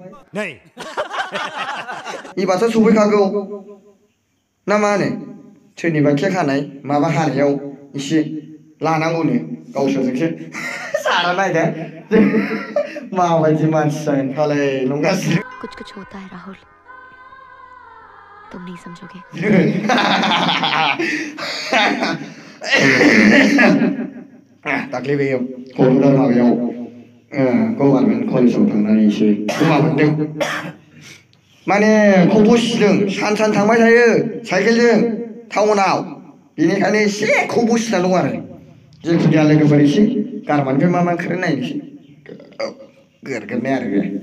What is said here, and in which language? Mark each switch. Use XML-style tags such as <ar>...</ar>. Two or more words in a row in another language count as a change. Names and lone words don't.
<brx>एबारथ' सफैखागौ ना मा होनो सोरनिबा केक हानाय माबा हानायाव एसे लानांगौनो गावसोरजोंसो सारा नायदो माबायदि मानसि जागोन फालाय नंगासिनो</brx> <hi>कुछ होता है राहुल तुम नहीं समझोगे</hi> <brx>दाख्लै बे क'क्राझार माबायाव गभार्नमेन्ट कलेजाव थांनानै एसे गोमा मोनदों माने खब' सिदों सान थांबाय थायो साइकेलजों टाउनाव बेनिखायनो एसे खब' सिना दं आरो जिखुनु जाया लोगोफोर एसे गारमानिफ्राय मा ओंखारो नायनोसै गोरगोरनाय आरो</brx>